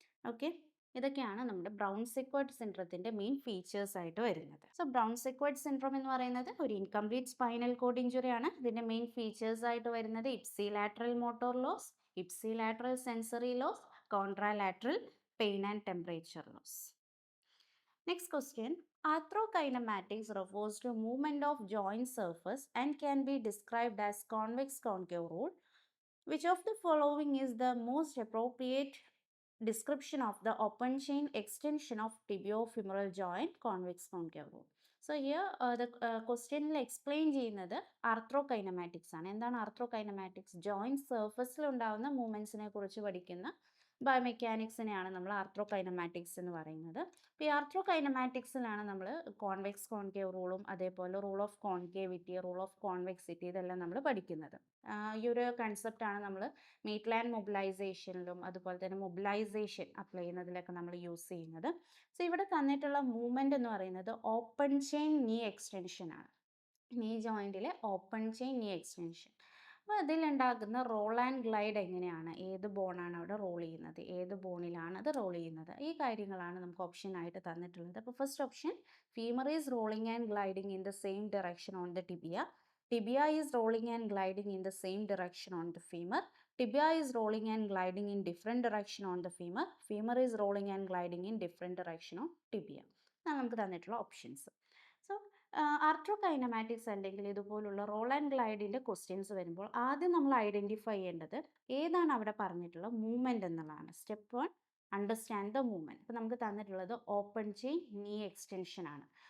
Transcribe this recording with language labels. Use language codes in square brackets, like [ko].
[ml] Okay, ഇതൊക്കെയാണ് നമ്മുടെ brown secured സിൻഡ്രത്തിൻ്റെ main features ആയിട്ട് വരുന്നത്. സോ ബ്രൗൺ സെക്വേർഡ് സിൻഡ്രോം എന്ന് പറയുന്നത് ഒരു ഇൻകംപ്ലീറ്റ് സ്പൈനൽ കോഡ് ഇഞ്ചുറി ആണ്. ഇതിൻ്റെ മെയിൻ ഫീച്ചേഴ്സ് ആയിട്ട് വരുന്നത് ipsilateral motor loss, ipsilateral sensory loss, കോൺട്രാലാറ്ററൽ pain and temperature loss. [en] Next question. Arthrokinematics refers to movement of joint surface and can be described as convex concave rule. Which of the following is the most appropriate description of the open chain extension of tibiofemoral joint, convex concave rule? So here the question explain [ml] ചെയ്യുന്നത് ആർത്രോകൈനമാറ്റിക്സ് ആണ്. എന്താണ് ആർത്രോകൈനമാറ്റിക്സ്? Joint സർഫസിൽ ഉണ്ടാകുന്ന മൂവ്മെൻറ്റ്സിനെ കുറിച്ച് പഠിക്കുന്ന ബയോമെക്കാനിക്സിനെയാണ് നമ്മൾ ആർത്രോകൈനമാറ്റിക്സ് എന്ന് പറയുന്നത്. അപ്പോൾ ഈ ആർത്രോകൈനമാറ്റിക്സിലാണ് നമ്മൾ കോൺവെക്സ് കോൺകേവ് റൂളും അതേപോലെ rule of concavity, rule of convexity ഇതെല്ലാം നമ്മൾ പഠിക്കുന്നത്. ഈ ഒരു കൺസെപ്റ്റാണ് നമ്മൾ മീറ്റ്ലാൻഡ് മൊബിലൈസേഷനിലും അതുപോലെ തന്നെ മൊബിലൈസേഷൻ അപ്ലൈ ചെയ്യുന്നതിലൊക്കെ നമ്മൾ യൂസ് ചെയ്യുന്നത്. സോ ഇവിടെ തന്നിട്ടുള്ള മൂവ്മെൻ്റ് എന്ന് പറയുന്നത് ഓപ്പൺ ചെയിൻ നീ എക്സ്റ്റൻഷൻ ആണ്. നീ ജോയിൻറ്റിലെ ഓപ്പൺ ചെയിൻ നീ എക്സ്റ്റൻഷൻ. അപ്പോൾ അതിലുണ്ടാകുന്ന റോൾ ആൻഡ് ഗ്ലൈഡ് എങ്ങനെയാണ്, ഏത് ബോണാണ് അവിടെ റോൾ ചെയ്യുന്നത്, ഏത് ബോണിലാണ് അത് റോൾ ചെയ്യുന്നത്, ഈ കാര്യങ്ങളാണ് നമുക്ക് ഓപ്ഷനായിട്ട് തന്നിട്ടുള്ളത്. അപ്പോൾ first option, [en] Femur is rolling and gliding in the same direction on the tibia. Tibia is rolling and gliding in the same direction on the femur. Tibia is rolling and gliding in different direction on the femur. Femur is rolling and gliding in different direction on tibia. [ml] ഇതാണ് നമുക്ക് തന്നിട്ടുള്ള options. So ആർട്രോകൈനമാറ്റിക്സ് അല്ലെങ്കിൽ ഇതുപോലുള്ള role and ഗ്ലൈഡിൻ്റെ questions വരുമ്പോൾ ആദ്യം നമ്മൾ identify ചെയ്യേണ്ടത് ഏതാണ് അവിടെ പറഞ്ഞിട്ടുള്ള മൂവ്മെൻറ്റ് എന്നുള്ളതാണ്. Step 1, [en] Understand the movement. [ml] അപ്പോൾ നമുക്ക് തന്നിട്ടുള്ളത് ഓപ്പൺ ചെയിൻ നീ എക്സ്റ്റൻഷൻ ആണ്.